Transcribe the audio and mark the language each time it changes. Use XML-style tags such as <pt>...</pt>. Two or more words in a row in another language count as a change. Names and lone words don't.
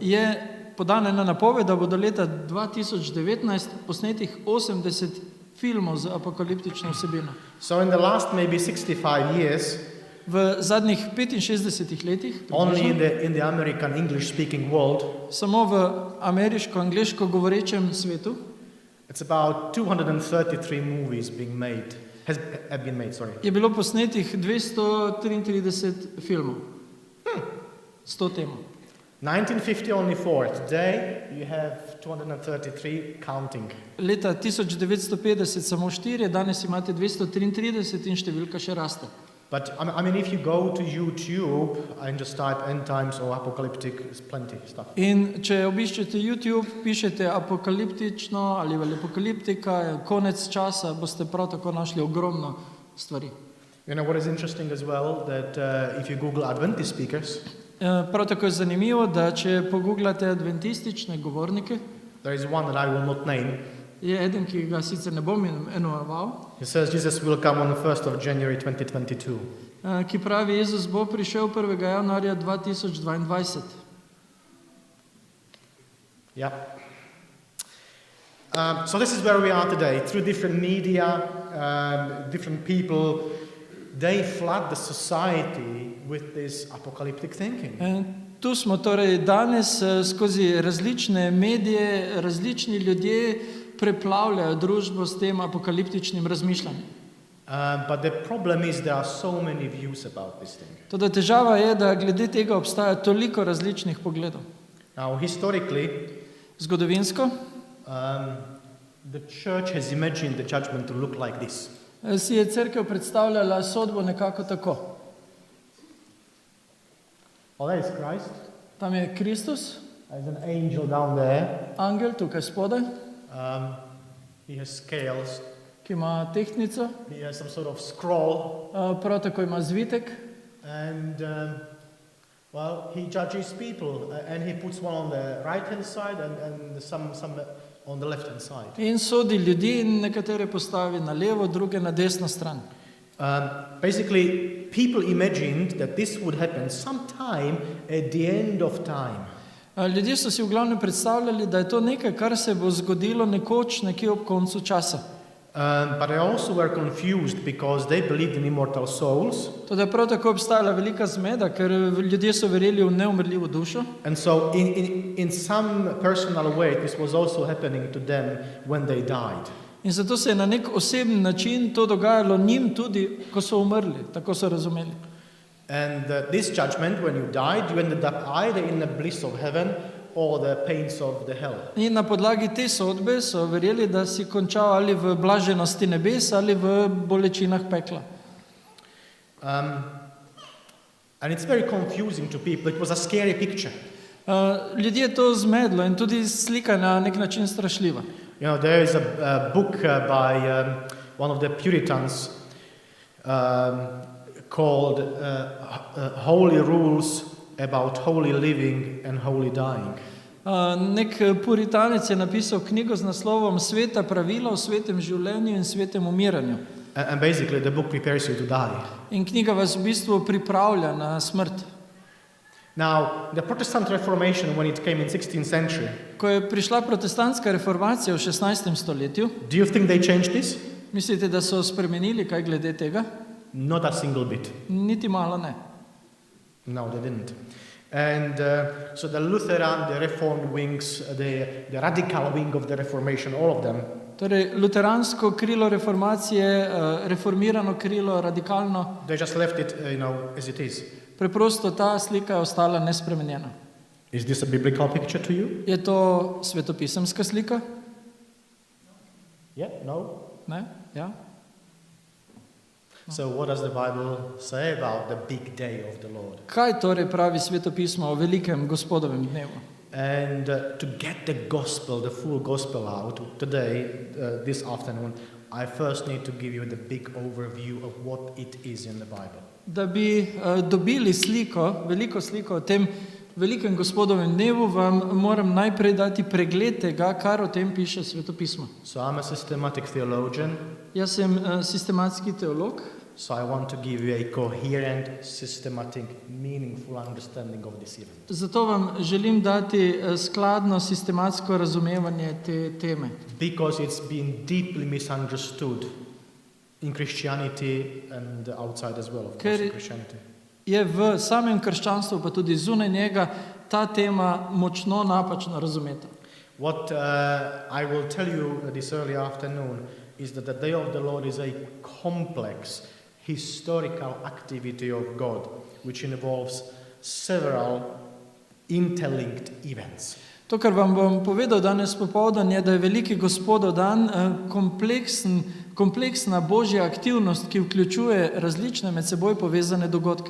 <sl>je podana ena napoved, da bo do leta 2019 posnetih 80 filmov z apokaliptično vsebino.</sl> <en>So in the last maybe 65 years,</en> <sl>V zadnjih 65 letih</sl> <en>only</en> <sl>približno,</sl> <en>in the American English-speaking world,</en> <sl>samo v ameriško-angleško govorečem svetu</sl> <en>it's about 233 movies have been made.</en> <sl>je bilo posnetih 233 filmov. 100 tem.</sl> <en>1950 only 4. Today you have 233 counting.</en> <sl>Leta 1950 samo 4, danes imate 233 in številka še raste.</sl> <en>But I mean, if you go to YouTube and just type end times or apocalyptic, there's plenty of stuff.</en> <sl>In če obiščete YouTube, pišete apokaliptično ali apokaliptika, konec časa, boste prav tako našli ogromno stvari.</sl> <en>You know what is interesting as well, that if you Google Adventist speakers,</en> <sl>Prav tako je zanimivo, da če pogooglate adventistične govornike,</sl> <en>there is one that I will not name.</en> <sl>je eden, ki ga sicer ne bom imenoval,</sl> <en>It says Jesus will come on the 1st of January 2022.</en> <sl>ki pravi, Jezus bo prišel 1. januarja 2022.</sl> <en>Yeah. So this is where we are today. Through different media, different people, they flood the society with this apocalyptic thinking.</en> <sl>Tu smo torej danes skozi različne medije, različni ljudje preplavljajo družbo s tem apokaliptičnim razmišljanjem.</sl> <en>But the problem is there are so many views about this thing.</en> <sl>Toda težava je, da glede tega obstaja toliko različnih pogledov.</sl> <en>Now, historically,</en> <sl>Zgodovinsko</sl> <en>the church has imagined the judgment to look like this.</en> <sl>si je cerkev predstavljala sodbo nekako tako.</sl> <en>Oh, there is Christ.</en> <sl>Tam je Kristus,</sl> <en>There's an angel down there.</en> <sl>angel tukaj spodaj,</sl> <en>He has scales.</en> <sl>ki ima tehtnico,</sl> <en>He has some sort of scroll.</en> <sl>prav tako ima zvitek</sl> <en>And, well, he judges people. And he puts one on the right-hand side and some on the left-hand side.</en> <sl>in sodi ljudi in nekatere postavi na levo, druge na desno stran.</sl> <en>Basically, people imagined that this would happen sometime at the end of time.</en> <sl>Ljudje so si v glavnem predstavljali, da je to nekaj, kar se bo zgodilo nekoč nekje ob koncu časa.</sl> <en>But they also were confused because they believed in immortal souls.</en> <sl>Toda prav tako obstajala velika zmeda, ker ljudje so verjeli v neumrljivo dušo.</sl> <en>And so in some personal way, this was also happening to them when they died.</en> <sl>In zato se je na nek osebni način to dogajalo njim tudi, ko so umrli, tako so razumeli.</sl> <en>And this judgment, when you died, you ended up either in the bliss of heaven or the pains of the hell.</en> <sl>In na podlagi te sodbe so verjeli, da si končal ali v blaženosti nebes ali v bolečinah pekla.</sl> <en>And it's very confusing to people. It was a scary picture.</en> <sl>Ljudje je to zmedlo in tudi slika na nek način strašljiva.</sl> <en>You know, there is a book by one of the Puritans called Holy Rules about Holy Living and Holy Dying.</en> <sl>Nek puritanec je napisal knjigo z naslovom Sveta pravila o svetem življenju in svetem umiranju.</sl> <en>And basically the book prepares you to die.</en> <sl>In knjiga vas v bistvu pripravlja na smrt.</sl> <en>Now, the Protestant Reformation, when it came in 16th century,</en> <sl>Ko je prišla protestantska reformacija v 16. stoletju,</sl> <en>do you think they changed this?</en> <sl>mislite, da so spremenili kaj glede tega?</sl> <en>Not a single bit.</en> <sl>Niti malo ne.</sl> <en>No, they didn't. And so the Lutheran, the Reformed wings, the radical wing of the Reformation, all of them,</en> <sl>Torej, luteransko krilo reformacije, reformirano krilo, radikalno,</sl> <en>they just left it, as it is.</en> <sl>preprosto ta slika je ostala nespremenjena.</sl> <en>Is this a biblical picture to you?</en> <sl>Je to svetopisemska slika?</sl> <en>Yeah, no.</en> <sl>Ne? Ja?</sl> <en>So, what does the Bible say about the big day of the Lord?</en> <sl>Kaj torej pravi svetopismo o velikem gospodovem dnevu?</sl> <en>And to get the gospel, the full gospel out today, this afternoon, I first need to give you the big overview of what it is in the Bible.</en> <sl>Da bi dobili sliko, veliko sliko o tem velikem gospodovem dnevu, vam moram najprej dati pregled tega, kar o tem piše svetopismo.</sl> <en>So I'm a systematic theologian,</en> <sl>Jaz sem sistematski teolog,</sl> <en>so I want to give you a coherent, systematic, meaningful understanding of this event.</en> <sl>zato vam želim dati skladno sistematsko razumevanje te teme.</sl> <en>Because it's been deeply misunderstood in Christianity and outside as well, of course, in Christianity.</en> <sl>Je v samem krščanstvu, pa tudi zunaj njega, ta tema močno napačno razumeta.</sl> <en>What I will tell you this early afternoon is that the Day of the Lord is a complex historical activity of God, which involves several interlinked events.</en> <sl>To, kar vam bom povedal danes popoldan, je, da je veliki gospodov dan kompleksna božja aktivnost, ki vključuje različne med seboj povezane dogodke.</sl>